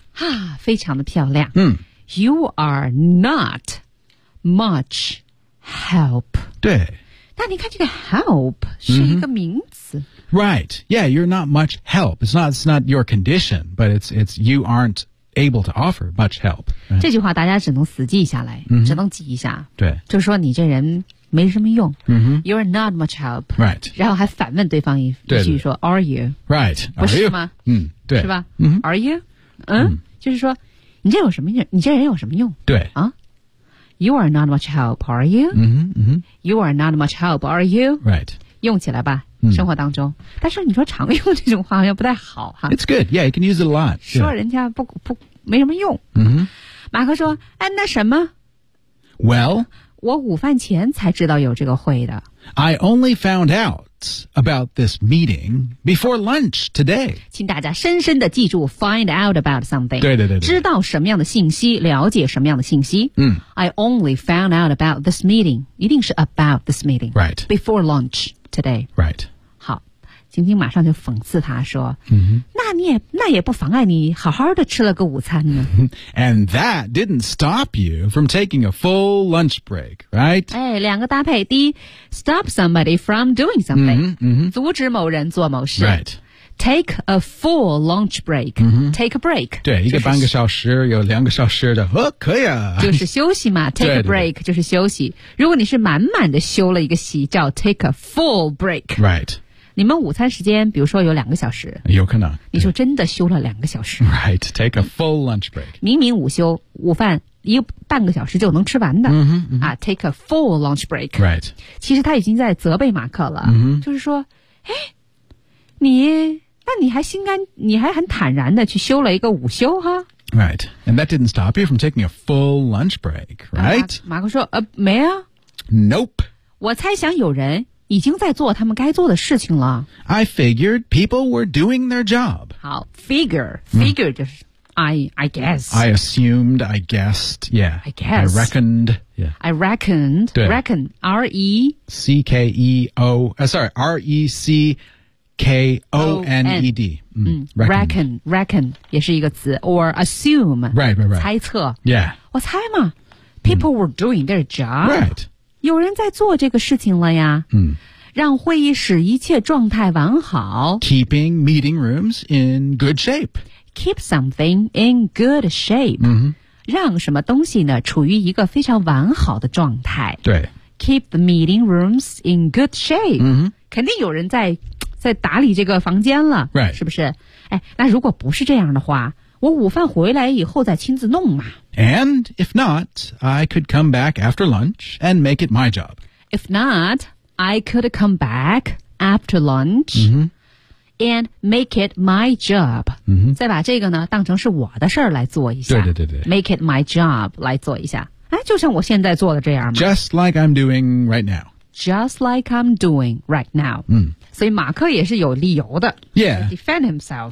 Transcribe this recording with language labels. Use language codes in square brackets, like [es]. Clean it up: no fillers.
[en] 啊， [zh] 非常的漂亮。 [en] You are not much help. [zh] 对。但你看这个 help 是一个名词、 [en] Right, yeah, you're not much help. It's not your condition, but it's you aren't able to offer much help.、Right? [zh] 这句话大家只能死记下来、只能记一下。对，就说你这人没什么用。 [en] You're not much help. Right. [zh] 然后还反问对方一句说 [en] Are you? Right. [zh] 不是吗？对。是吧、 [en] Are you? [zh] 就是说你这有什么用？你这人有什么用？对。 [en] 啊。You are not much help, are you? You are not much help, are you? Right. [zh] 用起来吧、生活当中。但是你说常用这种话好像不太好哈。 [en] It's good. Yeah, you can use it a lot. [zh] 说人家不没什么用。马克说哎那什么 [en] Well, [zh] 我午饭前才知道有这个会的。 [en] I only found out about this meeting before lunch today. [zh] 请大家深深地记住 [en] find out about something. [zh] 对对对对。知道什么样的信息，了解什么样的信息。 [en] I only found out about this meeting. [zh] 一定是 [en] about this meeting. Right. Before lunch today. Right. [zh] 好，晶晶马上就讽刺他说、那也不妨碍你好好的吃了个午餐呢。 [en] And that didn't stop you from taking a full lunch break, right? [zh] 哎，两个搭配，第一 ， [en] stop somebody from doing something，、 [zh] 阻止某人做某事。 [en] Right. Take a full lunch break.、Take a break. [zh] 对、就是，一个半个小时，有两个小时的，可以啊。就是休息嘛 ， [en] take a break [zh] 就是休息。如果你是满满的休了一个息，叫 [en] take a full break. Right. [zh] 你们午餐时间比如说有两个小时有可能你就真的休了两个小时 [en] Right, take a full lunch break [zh] 明明午休午饭一半个小时就能吃完的、 [en] take a full lunch break Right [zh] 其实他已经在责备马克了、就是说哎，你还很坦然的去休了一个午休哈 [en] Right, and that didn't stop you from taking a full lunch break Right [zh] 马克说没啊 [en] Nope [zh] 我猜想有人已经在做他们该做的事情了。 [en] I figured people were doing their job. 好 ，figure [zh] 就是、 [en] I guess. I assumed, I guessed, yeah. I guess. I reckoned, yeah. I reckoned, reckon, R-E-C-K-E-O, sorry, R-E-C, K-O-N-E-D. [zh] Reckon 也是一个词 [en] or assume. Right. [zh] 猜测。 [en] Yeah. [zh] 我猜嘛 [en] people were doing their job. Right. [zh] 有人在做这个事情了呀。让会议室一切状态完好。 [en] Keeping meeting rooms in good shape. Keep something in good shape. [zh] 让什么东西呢处于一个非常完好的状态。对。 [en] Keep the meeting rooms in good shape. [zh] 肯定有人在打理这个房间了。 [en] Right. [zh] 是不是哎那如果不是这样的话我午饭回来以后再亲自弄嘛。 [en] And if not, I could come back after lunch and make it my job. If not, I could come back after lunch. And make it my job. [zh] 再把这个呢当成是我的事儿来做一下。对对对对。 [en] Make it my job [zh] 来做一下。哎就像我现在做的这样嘛。 [en] Just like I'm doing right now. Just like I'm doing right now. [zh] 所以马克也是有理由的。 [en] Yeah. Defend himself.